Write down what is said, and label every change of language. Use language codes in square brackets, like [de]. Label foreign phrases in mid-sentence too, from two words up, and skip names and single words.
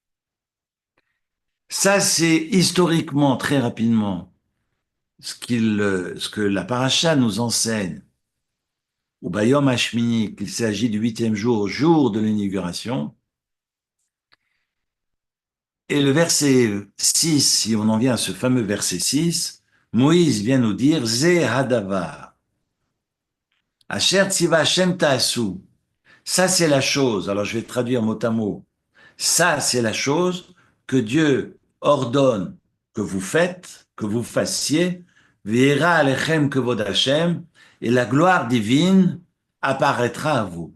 [fr] Ça, c'est historiquement, très rapidement, ce que la paracha nous enseigne au [he] ביום השמיני, [fr] qu'il s'agit du 8e jour, jour de l'inauguration. Et le verset 6, si on en vient à ce fameux verset 6, Moïse vient nous dire, [he] זה הדבר, אשר ציוה השם תעשו. [fr] Ça, c'est la chose. Alors, je vais traduire mot à mot. Ça, c'est la chose que Dieu ordonne que vous faites, que vous fassiez, [he] ויראה אליכם כבוד השם, [fr] et la gloire divine apparaîtra à vous.